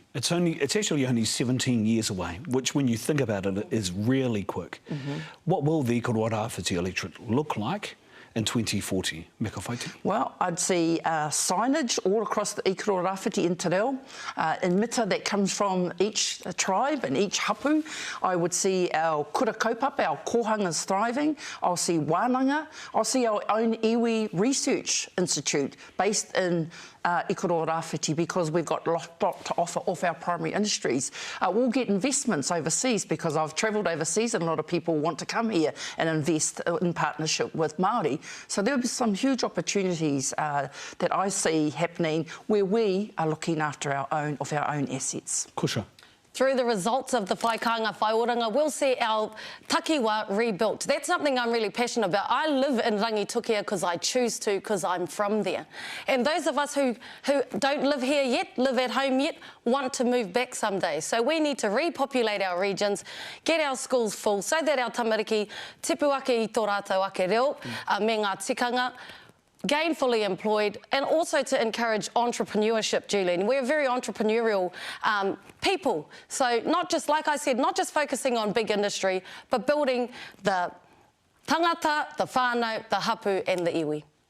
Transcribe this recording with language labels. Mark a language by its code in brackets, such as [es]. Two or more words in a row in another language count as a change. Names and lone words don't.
[en] It's actually only 17 years away, which when you think about it is really quick. What will the Ikaro Rāwhiti electorate look like in 2040, Meka Whaiti? Well, I'd see signage all across the Ikaro Rāwhiti in Te Reo, mita that comes from each tribe and each hapu. I would see our [mi] kura kaupapa, [en] our kohangas thriving. I'll see wānanga. I'll see our own iwi research institute based in Ikaro Rāwhiti, because we've got a lot to offer off our primary industries. We'll get investments overseas, because I've travelled overseas and a lot of people want to come here and invest in partnership with Māori. So there'll be some huge opportunities that I see happening where we are looking after our own assets. Kusha. Through the results of the [mi] whai kāinga, whai oranga, [en] we'll see our takiwa rebuilt. That's something I'm really passionate about. I live in Rangitukia because I choose to, because I'm from there. And those of us who don't live here yet, live at home yet, want to move back someday. So we need to repopulate our regions, get our schools full, so that our tamariki [mi] tipu ake I tō rātou ake reo, me ngā tikanga, [en] gainfully employed, and also to encourage entrepreneurship, Julian. We're very entrepreneurial people. So not just, like I said, not just focusing on big industry, but building the tangata, the whānau, the hapu and the iwi.